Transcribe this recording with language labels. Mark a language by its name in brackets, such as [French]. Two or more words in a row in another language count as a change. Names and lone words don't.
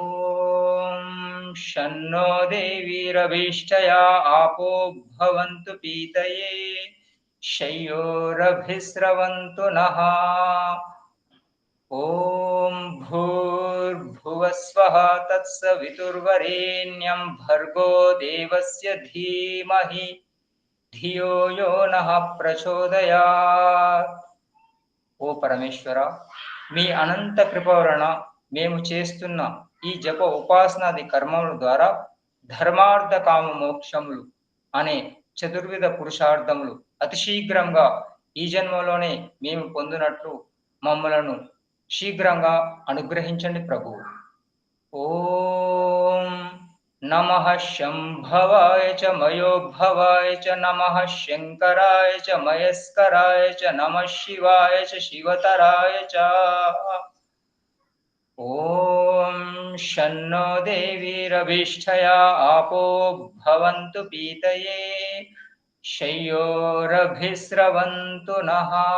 [Sanskrit] शन्नो देवीरभीष्टया आपो भवन्तु पीतये शय्योरभिस्रवन्तु नः ॐ भूर्भुवस्वः तत्सवितुर्वरेण्यं भर्गो देवस्य धीमहि धियो यो नः ప్రచోదయాత్. [Telugu] ఓ పరమేశ్వర, మీ అనంత కృప వలన మేము చేస్తున్న ఈ జప ఉపాసనాది కర్మముల ద్వారా ధర్మార్థ కామ మోక్షములు అనే చతుర్విధ పురుషార్థములు అతి శీఘ్రంగా ఈ జన్మలోనే మేము పొందినట్లు మమ్మలను శీఘ్రంగా అనుగ్రహించండి ప్రభు. [Sanskrit] ఓం नमः शम्भवाय च मयोद्भवाय च नमः शङ्कराय च मयस्कराय च नमः शिवाय च शिवतराय च। ॐ शन्नो देवीरभिष्ठया आपो भवन्तु पीतये शय्योरभिस्रवन्तु नः।